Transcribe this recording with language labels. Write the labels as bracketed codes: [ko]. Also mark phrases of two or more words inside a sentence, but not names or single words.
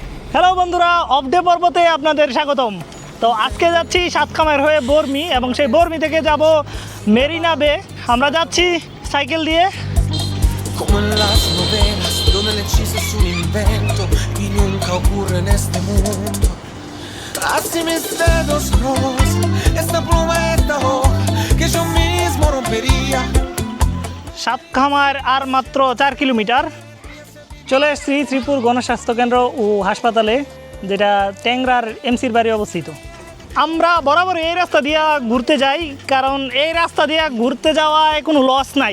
[bn] হ্যালো বন্ধুরা, অফ ডে পর্বতে আপনাদের স্বাগতম। তো আজকে যাচ্ছি সাতখামের হয়ে বর্মি এবং সেই বর্মি থেকে যাব মেরিনা বে। আমরা যাচ্ছি সাইকেল দিয়ে। [es] Come en las novelas, donde el hechizo es un invento y nunca ocurre en este mundo. Así mis dedos rosa, esta pluma, esta hoja que yo mismo rompería. [bn] সাতখামার আর মাত্র 4 কিলোমিটার। চলে এসেছি শ্রীপুর গণস্বাস্থ্য কেন্দ্র ও হাসপাতালে, যেটা ট্যাংরার এমসির বাড়ি অবস্থিত। আমরা বরাবর এই রাস্তা দিয়ে ঘুরতে যাই, কারণ এই রাস্তা দিয়ে ঘুরতে যাওয়ায় কোনো লস নাই।